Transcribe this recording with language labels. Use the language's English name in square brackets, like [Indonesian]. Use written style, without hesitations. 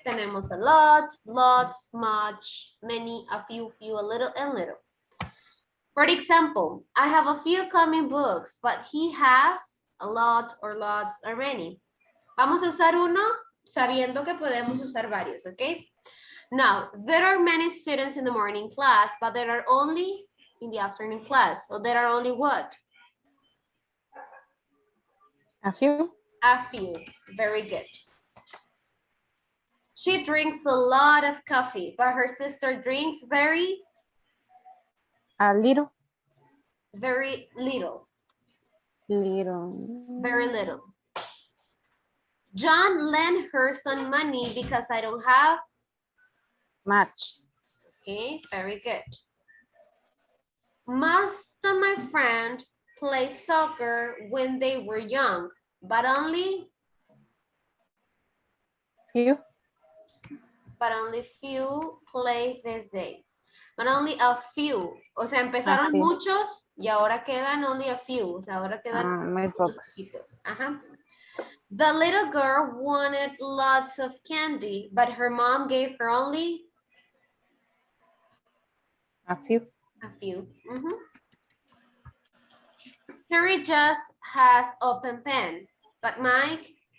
[English] Tenemos a lot, lots, much, many, a few, a little, and little. For example, I have a few comic books, but he has a lot or lots or many. [Spanish] Vamos a usar uno sabiendo que podemos usar varios, ¿ok? [English] Now, there are many students in the morning class, but there are only in the afternoon class. So there are only what? A few. A few. Very good. She drinks a lot of coffee, but her sister drinks A little. very little. Little. Very little. John lent her some money because I don't have. Much. Okay, very good. Most of my friends play soccer when they were young, but only Few. few play these days. But only a few. [Spanish] O sea, empezaron [English] few. [Spanish] muchos y ahora quedan [English] only a few. [Spanish] O sea, ahora quedan Muy unos pocos. poquitos. Ajá. [English] The little girl wanted lots of candy, but her mom gave her only A few. a few. Mhm. Terry just has open pen, but Mike